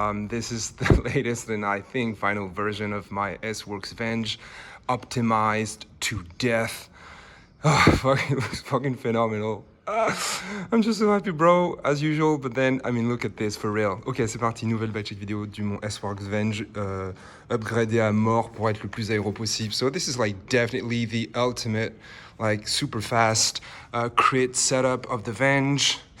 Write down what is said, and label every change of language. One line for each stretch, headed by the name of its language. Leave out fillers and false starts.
English: This is the latest and I think final version of my Sworks Venge, optimized to death. It looks fucking phenomenal. I'm just so happy, bro, as usual. But then, I mean, look at this, for real.
French: Ok, c'est parti, nouvelle batch vidéo du mon Sworks Venge, upgradé à mort pour être le plus aéro possible.
English: So this is like definitely the ultimate, like super fast crit setup of the Venge.